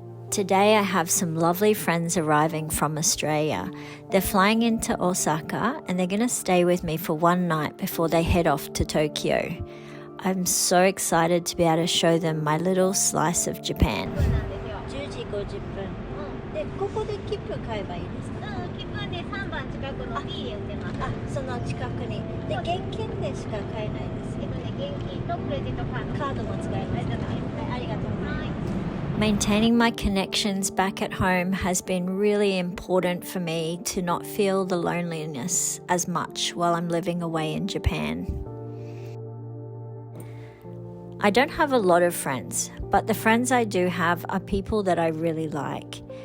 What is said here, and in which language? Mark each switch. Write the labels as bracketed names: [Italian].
[English] Today I have some lovely friends arriving from Australia. They're flying into Osaka and they're going to stay with me for one night before they head off to Tokyo. I'm so excited to be able to show them my little slice of Japan. [Japanese] 10時50分。で、ここで切符買えばいいですか？切符はね、3番近くの B で売ってます。その近くに。で、現金でしか買えないです。現金とクレジットカード。カードも使えます。ありがとうございます。 [English] Maintaining my connections back at home has been really important for me to not feel the loneliness as much while I'm living away in Japan. I don't have a lot of friends, but the friends I do have are people that I really like.